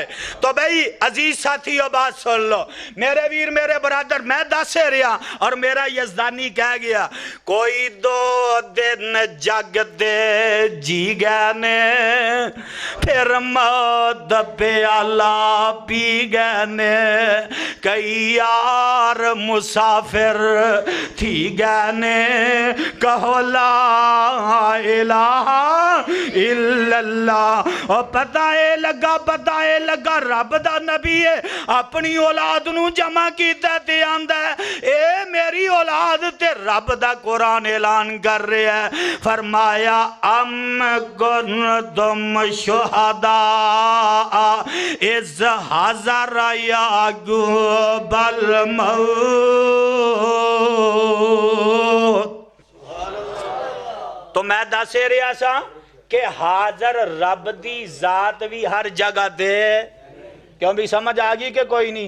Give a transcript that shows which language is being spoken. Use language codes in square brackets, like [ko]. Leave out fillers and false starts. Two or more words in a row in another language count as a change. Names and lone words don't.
[pa] ਤੋ ਭਾਈ ਅਜ਼ੀਜ਼ ਸਾਥੀਓ ਬਾਤ ਸੁਣ ਲੋ, ਮੇਰੇ ਵੀਰ ਮੇਰੇ ਬਰਾਦਰ, ਮੈਂ ਦੱਸ ਰਿਹਾ ਔਰ ਮੇਰਾ ਯਜ਼ਦਾਨੀ ਕਹਿ ਗਿਆ ਕੋਈ ਦੋ ਦਿਨ ਜਗ ਦੇ ਜੀ ਗਏ ਨੇ ਫਿਰ ਮੌਤ ਪਿਆਲਾ ਪੀ ਗਏ ਨੇ, ਕਈ ਯਾਰ ਮੁਸਾਫ਼ਿਰ ਥੀ ਗਏ ਨੇ, ਕਹੋ [ar] لا إله إلا الله. [pa] ਔਰ ਪਤਾ ਹੈ ਲੱਗਾ ਰੱਬ ਦਾ ਨਬੀ ਹੈ ਅਪਣੀ ਔਲਾਦ ਨੂੰ ਜਮ੍ਹਾ ਕੀਤਾ ਤੇ ਆਂਦਾ ਹੈ ਏ ਮੇਰੀ ਔਲਾਦ ਤੇ ਰੱਬ ਦਾ ਕੁਰਾਨ ਐਲਾਨ ਕਰ ਰਿਹਾ ਹੈ, ਫ਼ਰਮਾਇਆ [ar] أم كنتم شهداء إذ حضر يعقوب الموت. [pa] ਤੋ ਮੈਂ ਦੱਸ ਰਿਹਾ ਸਾ ਕਿ ਹਾਜ਼ਰ ਰੱਬ ਦੀ ਜ਼ਾਤ ਭੀ ਹਰ ਜਗ੍ਹਾ ਦੇ, ਕਿਉਂ ਭੀ ਸਮਝ ਆ ਗਈ ਕਿ ਕੋਈ ਨਹੀਂ?